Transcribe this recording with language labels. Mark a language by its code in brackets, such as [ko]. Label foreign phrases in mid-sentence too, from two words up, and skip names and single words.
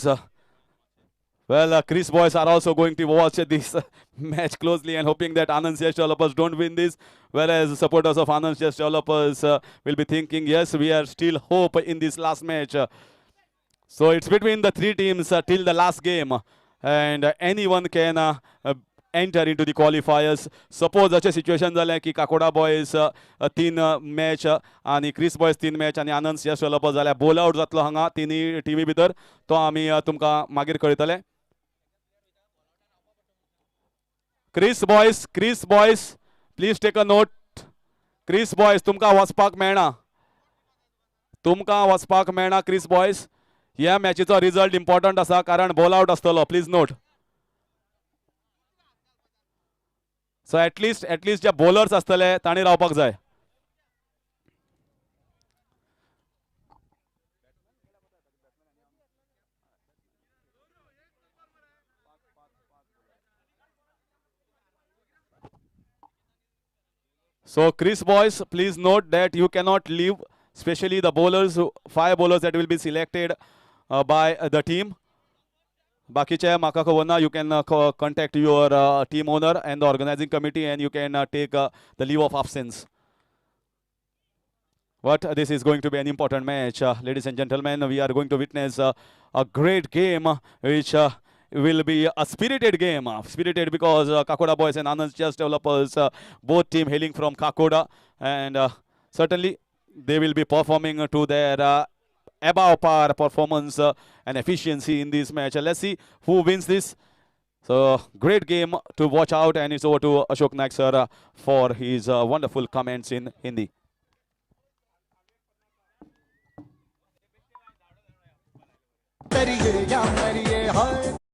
[en] Well, Chris boys are also going to watch this match closely and hoping that Anand Chess Developers don't win this. Whereas supporters of Anand Chess Developers will be thinking, yes, we are still hope in this last match. So it's between the three teams till the last game. And anyone can enter into the qualifiers. [kok] Suppose अशें सिच्युएशन जालें की काकोडा बॉयज 3 मॅच आनी क्रिस बॉयज 3 मॅच आनी आनंद चेस डेव्हलपर जाल्यार [en] ball out [kok] जातलो हांगा तिनी टिमी भितर तो आमी तुमकां मागीर कळयतले. [en] Chris boys please take a note. [kok] क्रिस बॉयज तुमकां वचपाक मेळना क्रिस बॉयज. ह्या मॅचीचो [en] result important [kok] आसा कारण [en] ball out [kok] आसतलो. [en] please note. so at least [kok] जे बॉलर्स आसतले तांणी रावपाक जाय. [en] So Chris boys, please note that you cannot leave, especially the bowlers, 5 bowlers that will be selected by the team. [kok] बाकीचे म्हाका खबर ना. [en] You can contact your team owner and the organizing committee and you can take the leave of absence. But this is going to be an important match. Ladies and gentlemen, we are going to witness a great game which will be a spirited game. Spirited because Kakoda boys and Anand Chess Developers, both team hailing from Kakoda, and certainly they will be performing to their above par performance and efficiency in this match. Let's see who wins this. So great game to watch out, and it's over to Ashok Naik sir for his wonderful comments in Hindi. [hi] करिए या मरिए हाय